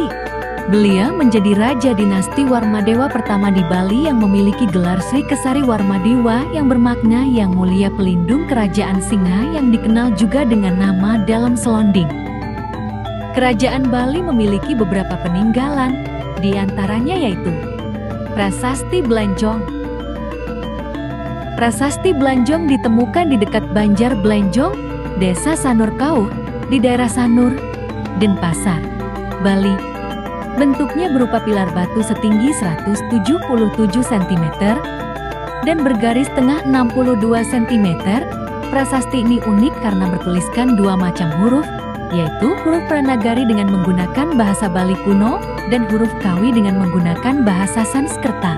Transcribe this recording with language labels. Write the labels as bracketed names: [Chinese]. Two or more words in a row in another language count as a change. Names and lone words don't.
[Indonesian] Beliau menjadi Raja Dinasti Warmadewa pertama di Bali yang memiliki gelar Sri Kesari Warmadewa yang bermakna Yang Mulia Pelindung Kerajaan Singa yang dikenal juga dengan nama dalam selonding. Kerajaan Bali memiliki beberapa peninggalan, di antaranya yaitu Prasasti Blanjong. Prasasti Blanjong ditemukan di dekat Banjar Blanjong, Desa Sanur Kauh, di daerah Sanur, Denpasar, Bali. Bentuknya berupa pilar batu setinggi 177 cm dan bergaris tengah 62 cm. Prasasti ini unik karena bertuliskan dua macam huruf, yaitu huruf Pranagari dengan menggunakan bahasa Bali kuno dan huruf Kawi dengan menggunakan bahasa Sanskerta.